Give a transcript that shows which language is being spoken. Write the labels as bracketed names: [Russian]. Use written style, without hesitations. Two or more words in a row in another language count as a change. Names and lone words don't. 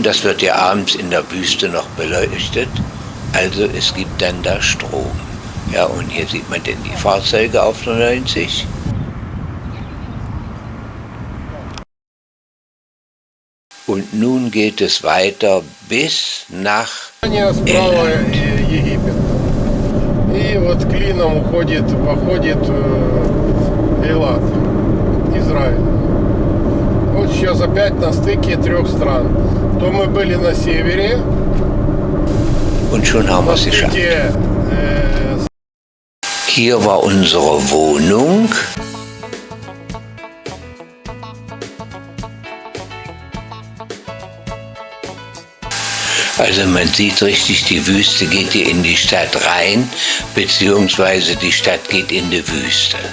[German] Das wird ja abends in der Wüste noch beleuchtet. Also es gibt dann da Strom. Ja, und hier sieht man denn die Fahrzeuge auf der 90. Und nun geht es weiter bis nach Elland. [Russian] Египет. И вот клином походит Эйлат, Израиль. Вот сейчас опять на стыке 3 стран. То мы были на севере. [German] Und schon haben wir es geschafft. Hier war unsere Wohnung. Also man sieht richtig, die Wüste geht hier in die Stadt rein, beziehungsweise die Stadt geht in die Wüste.